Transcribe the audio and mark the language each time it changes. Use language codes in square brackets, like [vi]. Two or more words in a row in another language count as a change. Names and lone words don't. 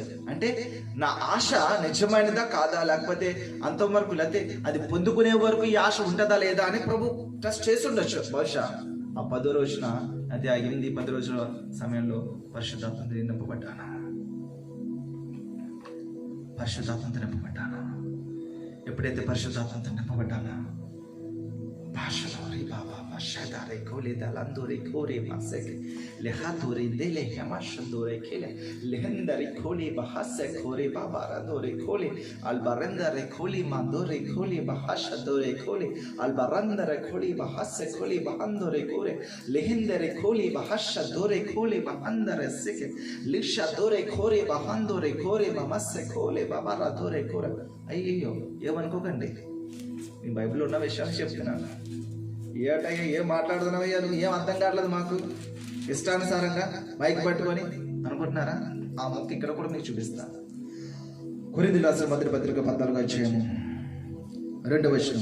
[te] అంటే నా ఆశ నిజమైనదా కాదా, లేకపోతే అంతవరకు, లేకపోతే అది పొందుకునే వరకు ఈ ఆశ ఉంటుందా లేదా అని ప్రభు టెస్ట్ చేసి ఉండొచ్చు. బహుశా ఆ 10వ రోజున, అది ఆ 8-10 రోజుల సమయంలో పరిశుద్ధాత్మతో నింపబడ్డాను. ఎప్పుడైతే పరిశుద్ధాత్మతో నింపబడ్డాను, భాషలో Shadare Kole Dalandore Kore Masek Lehatore Dele Yamashandore Kele Lehendare Kole Bahasa Kore Babaradore Kole Albarendare Kole Mandore Kole Bahashadore Kole Albarandare Kole Bahasa Kole Bahandore Kore Lehendare Kole Bahashadore Kole Bahandare Seke Lishadore Kore Bahandore Kore Mamase Kole Babaradore Kore. అయ్యో ఏమనుకోకండి, మీ బైబిల్లో ఉన్న విషయాలు చెప్తున్నాను. ఏటయ్యా ఏం మాట్లాడుతున్నావయ్యా, నువ్వు ఏం అర్థం కావట్లేదు మాకు, ఇష్టానుసారంగా మైక్ పట్టుకొని అనుకుంటున్నారా? ఆ మొక్క ఇక్కడ కూడా మీకు చూపిస్తాను. కొరింథీయులకు రాసిన మొదటి పత్రిక 14వ అధ్యాయము 2వ వచనం.